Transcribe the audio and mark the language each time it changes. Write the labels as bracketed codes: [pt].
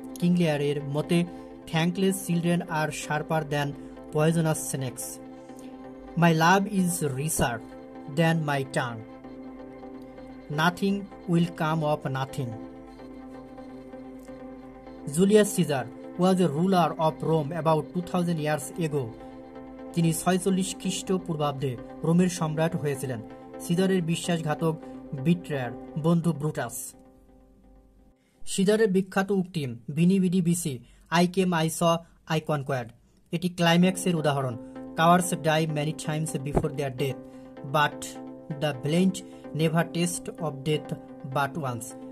[bn] King লিয়ারের মতে, [en] Thankless children আর sharper than poisonous snakes. My love is richer than my tongue. Nothing will come of nothing. Julius Caesar was a ruler of Rome about 2000 years ago. [bn] তিনি 46 খ্রিস্টপূর্বাব্দে রোমের সম্রাট হয়েছিলেন। সিজারের বিশ্বাসঘাতক বিট্রায়ার বন্ধু Brutus. সিজারের বিখ্যাত উক্তি, [la] ভিনি ভিডি বিসি, [en] I came, I saw, I conquered. [bn] এটি ক্লাইম্যাক্সের উদাহরণ। [en] Cowards die many times before their death, but the valiant never taste of death but once.